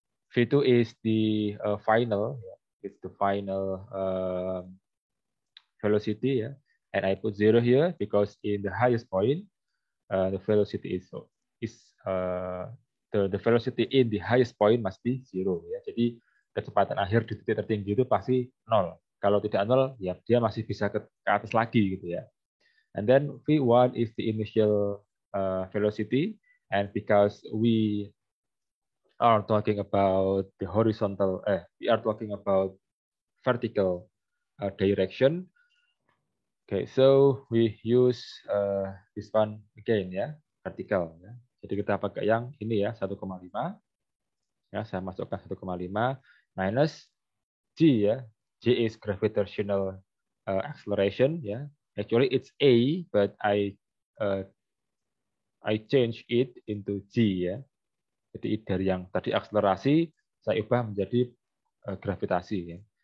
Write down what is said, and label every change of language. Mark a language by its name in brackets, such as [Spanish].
[English] V2 is the final. It's the final velocity, yeah, and I put 0 here because in the highest point, the velocity is the velocity in the highest point must be 0, ya. [Indonesian] Jadi kecepatan akhir di titik tertinggi itu pasti 0. Kalau tidak 0, ya dia masih bisa ke atas lagi gitu ya. [English] And then V1 is the initial velocity, and because we are talking about the horizontal, we are talking about vertical direction. Okay, so we use this one again ya, vertical. Ya. [Indonesian] Jadi kita pakai yang ini ya, 1,5. Ya, saya masukkan 1,5 minus G ya. [English] G is gravitational acceleration ya. Actually it's A, but I change it into G ya. [Indonesian] Jadi dari yang tadi akselerasi saya ubah menjadi gravitasi ya.